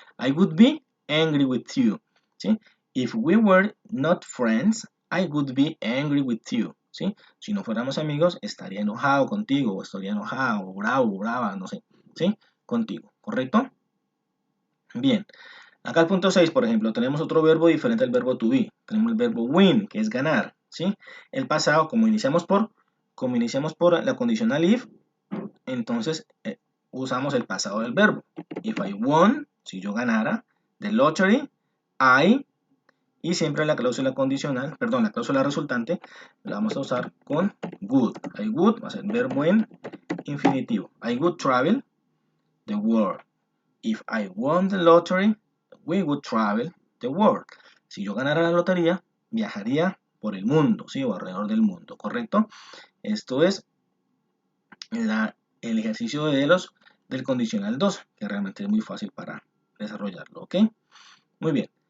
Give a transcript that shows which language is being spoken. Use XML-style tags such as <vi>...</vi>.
<en>I would be angry with you, ¿sí? If we were not friends, I would be angry with you,</en> <es>¿sí? Si no fuéramos amigos, estaría enojado contigo, o estaría enojado, o bravo, brava, no sé, ¿sí? Contigo, ¿correcto? Bien, acá el punto 6, por ejemplo, tenemos otro verbo diferente al verbo to be. Tenemos el verbo win, que es ganar, ¿sí? El pasado, como iniciamos por la condicional if, entonces usamos el pasado del verbo.</es> <en>If I won,</en> <es>si yo ganara,</es> <en>the lottery,</en> <es>I, y siempre la cláusula condicional, perdón, la cláusula resultante, la vamos a usar con would.</es> <en>I would</en> <es>va a ser verbo en infinitivo.</es> <en>I would travel the world. If I won the lottery, we would travel the world.</en> <es>Si yo ganara la lotería, viajaría por el mundo, ¿sí? O alrededor del mundo, ¿correcto? Esto es el ejercicio del condicional 2, que realmente es muy fácil para desarrollarlo, ¿ok? Muy bien.</es>